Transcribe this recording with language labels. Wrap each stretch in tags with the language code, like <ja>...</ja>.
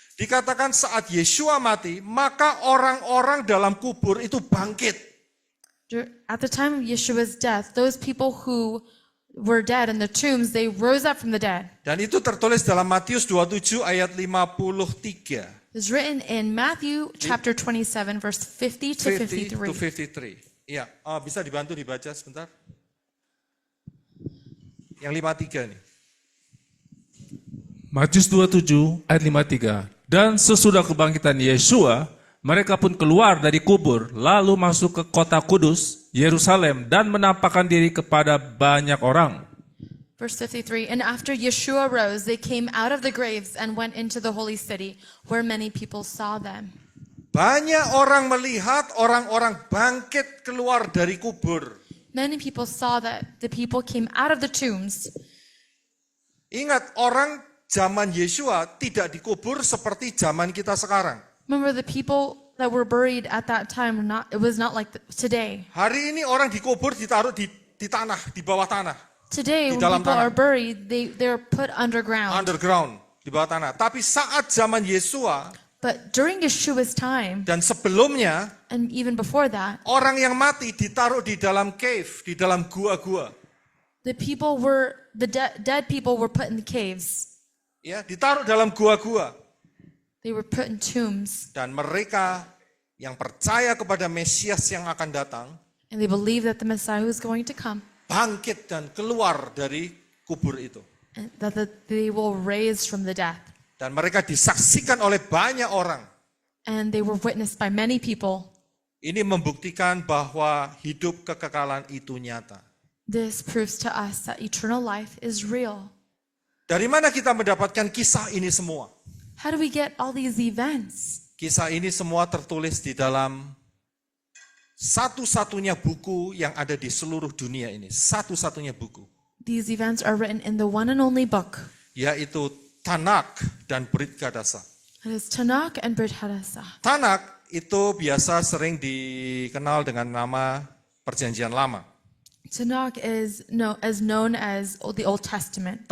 <id>Dikatakan saat Yeshua mati, maka orang-orang dalam kubur itu bangkit.</id> <en>At the time of Yeshua's death, those people who were dead in the tombs, they rose up from the dead.</en> <id>Dan itu tertulis dalam Matius 27 ayat 53.</id> <en>It's written in Matthew chapter 27, verse 50 to 50 to 53.</en> <id>53. Iya, bisa dibantu dibaca sebentar? Yang 53 nih. Matius 27 ayat 53. Dan sesudah kebangkitan Yesua, mereka pun keluar dari kubur, lalu masuk ke kota kudus, Yerusalem, dan menampakkan diri kepada banyak orang.</id> <en>Verse 53, and after Yeshua rose, they came out of the graves and went into the holy city, where many people saw them.</en> <id>Banyak orang melihat orang-orang bangkit keluar dari kubur.</id> <en>Many people saw that the people came out of the tombs.</en> <id>Ingat, orang zaman Yesua tidak dikubur seperti zaman kita sekarang.</id> <en>Remember, the people that were buried at that time, it was not like today.</en> <id>Hari ini orang dikubur ditaruh di tanah, di bawah tanah.</id> <en>Today,</en> <id>Di</id> <en>when</en> <id>dalam</id> <en>people</en> <id>tanah.</id> <en>are buried, they're put underground.</en> <id>Underground, di bawah tanah. Tapi saat zaman Yesua</id> <en>But during Yeshua's time,</en> <id>dan sebelumnya,</id> <en>and even before that,</en> <id>orang yang mati ditaruh di dalam cave, di dalam gua-gua.</id> <en>the dead people were put in the caves.</en> <id>Ya, ditaruh dalam gua-gua.</id> <en>They were put in tombs.</en> <id>Dan mereka yang percaya kepada Mesias yang akan datang,</id> <en>And they believed that the Messiah was going to come,</en> <id>bangkit dan keluar dari kubur itu.</id> <en>and that they will raise from the death.</en> <id>Dan mereka disaksikan oleh banyak orang.</id> <en>And they were witnessed by many people.</en> <id>Ini membuktikan bahwa hidup kekekalan itu nyata.</id> <en>This proves to us that eternal life is real.</en> <id>Dari mana kita mendapatkan kisah ini semua?</id> <en>How do we get all these events?</en> <id>Kisah ini semua tertulis di dalam satu-satunya buku yang ada di seluruh dunia ini. Satu-satunya buku.</id> <en>These events are written in the one and only book.</en> <id>Yaitu Tanakh dan Brit Hadasah.</id> <en>It is Tanakh and Brit Hadasah.</en> <id>Tanakh itu biasa sering dikenal dengan nama Perjanjian Lama.</id> <en>Tanakh is known as the Old Testament.</en>